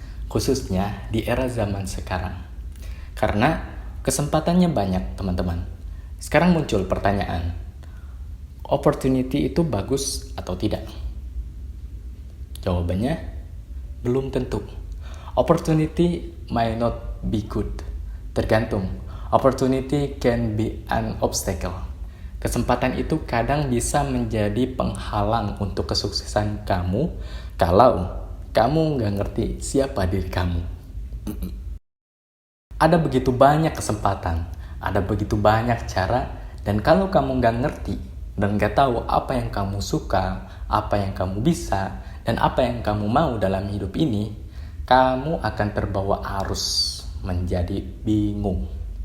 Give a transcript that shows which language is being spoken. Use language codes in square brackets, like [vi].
[id] Khususnya di era zaman sekarang. Karena kesempatannya banyak, teman-teman. Sekarang muncul pertanyaan, opportunity itu bagus atau tidak? Jawabannya, belum tentu. [en] Opportunity may not be good. [id] Tergantung. [en] Opportunity can be an obstacle. [id] Kesempatan itu kadang bisa menjadi penghalang untuk kesuksesan kamu kalau kamu nggak ngerti siapa diri kamu. Ada begitu banyak kesempatan, ada begitu banyak cara, dan kalau kamu nggak ngerti dan nggak tahu apa yang kamu suka, apa yang kamu bisa, dan apa yang kamu mau dalam hidup ini, kamu akan terbawa arus menjadi bingung.